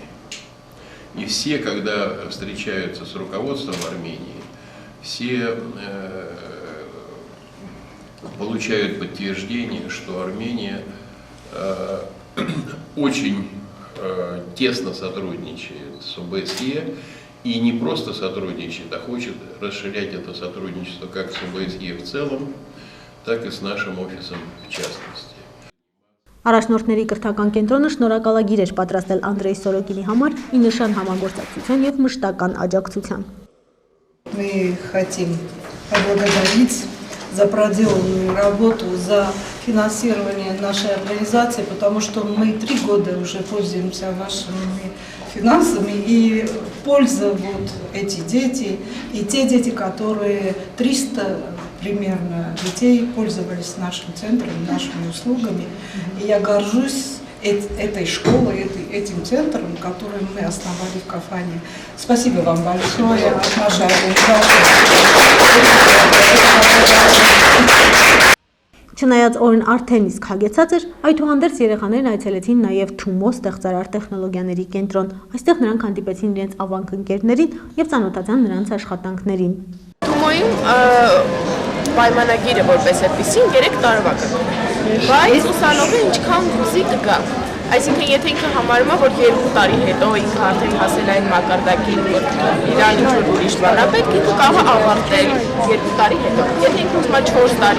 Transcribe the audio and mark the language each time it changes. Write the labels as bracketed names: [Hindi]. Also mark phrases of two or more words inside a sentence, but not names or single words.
[Russian] И все, когда встречаются с руководством Армении, все получают подтверждение, что Армения очень тесно сотрудничает с ОБСЕ И не просто сотрудничает, а хочет расширять это сотрудничество как с ОБСЕ в целом, так и с нашим офисом в частности. [Armenian] Առաջնորդների կրթական կենտրոնը շնորհակալագիր էր պատրաստել Անդրեյ Սորոկինի համար ի նշան համագործակցության եւ մշտական աջակցության։ [Russian] Мы хотим поблагодарить за проделанную работу, за финансирование нашей организации, потому что мы 3 года уже пользуемся вашими финансами, и польза вот эти дети, и те дети, которые 300 примерно детей пользовались нашим центром, нашими услугами. И я горжусь этой школой, этим центром, который мы основали в Кафане. Спасибо вам большое от нашей организации. [Armenian] Չնայած օրն արդեն իսկ հագեցած էր, այդուհանդերձ երեխաներն այցելեցին նաև Թումո ստեղծարար տեխնոլոգիաների կենտրոն։ Այստեղ նրանք հանդիպեցին իրենց ավանք ընկերներին եւ ծանոթացան նրանց աշխատանքներին։ Թումոյում պայմանագիրը որպես այդպեսին 3 տարվա կա, բայց ուսանողը ինչքան ուզի կգա։ Այսինքն եթե ինքը համարում է, որ 2 տարի հետո ինքը արդեն հասել այն մակարդակին, որ իրան ինչ-որ ուրիշ բան է պետք, ինքը կարող է ավարտել 2 տարի հետո։ Եթե ինքը ուզում է 4 տարի,